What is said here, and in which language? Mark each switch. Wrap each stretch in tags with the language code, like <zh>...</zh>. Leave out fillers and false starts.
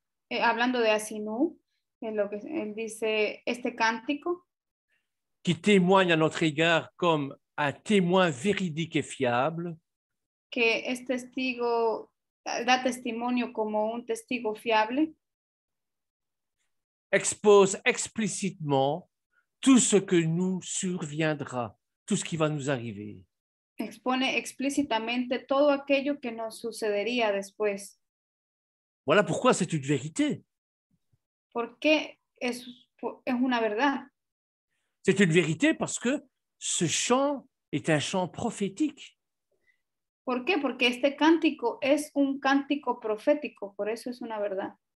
<es>hablando de Asinu, lo que él dice, este cántico,</es> <fr>qui témoigne à notre égard comme un témoin véridique et fiable,</fr> <es>que es testigo, da testimonio como un testigo fiable,</es> <fr>expose explicitement tout ce que nous surviendra, tout ce qui va nous arriver.</fr> <es>Expone explícitamente todo aquello que nos sucedería después.</es> <fr>Voilà pourquoi c'est une vérité.</fr> <es>Porque es una verdad.</es> <fr>C'est une vérité parce que ce chant est un chant prophétique.</fr> <es>¿Por qué? Porque este cántico es un cántico profético, por eso es una verdad.</es>